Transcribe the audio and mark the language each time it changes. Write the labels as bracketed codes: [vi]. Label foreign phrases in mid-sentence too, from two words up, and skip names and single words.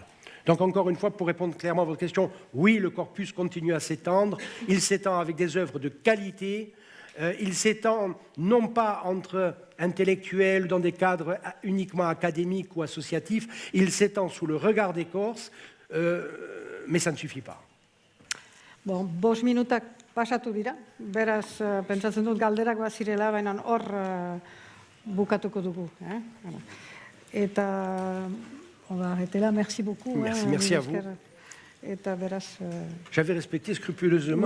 [fr] Donc encore une fois, pour répondre clairement à votre question, oui, le corpus continue à s'étendre. Il s'étend avec des œuvres de qualité. Il s'étend non pas entre intellectuels dans des cadres uniquement académiques ou associatifs, il s'étend sous le regard des Corses, mais ça ne suffit pas. [eu] Bon, 5 minutak pasatu dira, beraz, pentsatzen dut galderak bazirela, baina hor bukatuko dugu. Eta, etela, [fr] merci beaucoup. Merci à vous. [eu] Eta beraz... [fr] J'avais respecté scrupuleusement.